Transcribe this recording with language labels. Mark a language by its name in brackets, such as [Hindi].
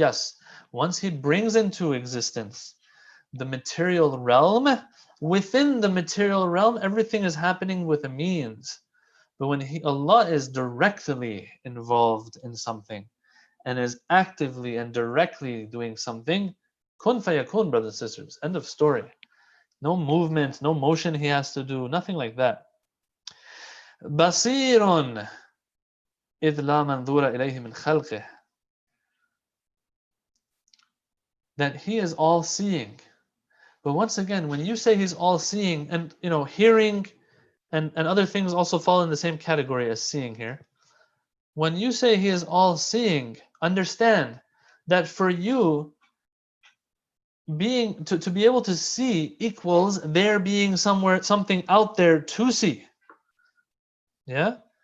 [English] Yes, once He brings into existence the material realm, within the material realm, everything is happening with a means. But when Allah is directly involved in something and is actively and directly doing something, kun fayakun, brothers and sisters. End of story. No movement, no motion He has to do, nothing like that. [Arabic] Basirun إذ لا منظور إليه من خلقه. [English] That He is all seeing. But once again, when you say He's all seeing, and hearing and other things also fall in the same category as seeing here. When you say He is all seeing, understand that for you, being to be able to see equals there being something out there to see. Yeah?